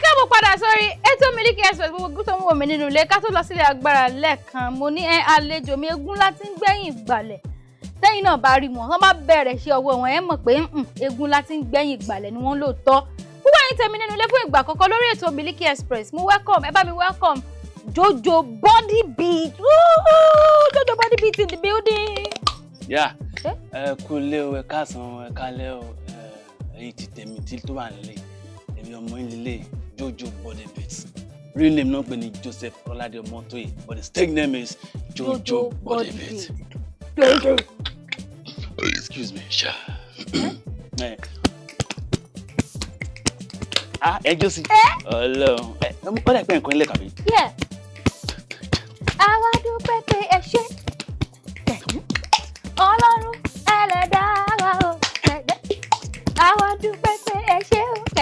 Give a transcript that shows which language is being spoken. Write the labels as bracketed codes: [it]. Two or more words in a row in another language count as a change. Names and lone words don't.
[yo] káàbọ̀ padà sórí ètò Miliki Express gbogbo tó ń wò mí nínú ilé ká tó lọ sílé agbára lẹ́ẹ̀kan mo ní àlejò mi eégún láti ń gbẹ̀yìn ìgbàlẹ̀ tẹ́yìn náà bá rí wọn bá bẹ̀rẹ̀ ṣe ọwọ́ wọn ẹ mọ̀ pé eégún láti ń gbẹ̀yìn ìgbàlẹ̀ ni wọ́n lóòótọ́ púpọ̀ yín tẹ̀mí nínú ilé fún ìgbà àkọ́kọ́ lórí ètò Miliki Express mo welcome ẹ bá mi welcome Jojo body beat Jojo body beat [en] in the building. Yeah, [yo] kúlé o, ẹ káàsán, ẹ kálẹ́ o, ẹ̀yin ti tèmi tí tó wà nílé, èmi ọmọ ilé Jojo body beat. [en] Real name [yo] náà pè ní [en] Joseph Olade Omotoye, but the stage name is Jojo body beat. Jojo. Excuse me, sha. Josie. [yo] Hello. Ó dà pé nǹkan ilé kàbí. Yeah. Àwa dúpẹ́ pé ẹ ṣé. Ọlọ́run ẹlẹ́dàá wa o. Àwa dúpẹ́ pé ẹ ṣé o.